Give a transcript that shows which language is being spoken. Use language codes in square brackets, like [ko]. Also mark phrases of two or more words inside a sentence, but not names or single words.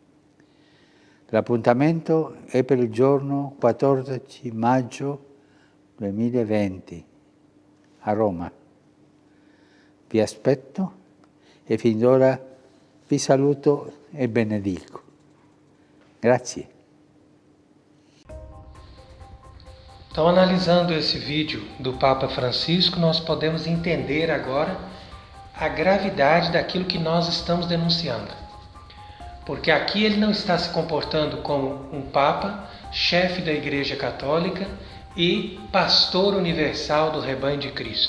[it] L'appuntamento è per il giorno 14 maggio 2020 a Roma. Vi aspetto e fin d'ora vi saluto e benedico. Grazie. [pt] Então, analisando esse vídeo do Papa Francisco, nós podemos entender agora a gravidade daquilo que nós estamos denunciando. Porque aqui ele não está se comportando como um Papa, chefe da Igreja Católica e pastor universal do rebanho de Cristo.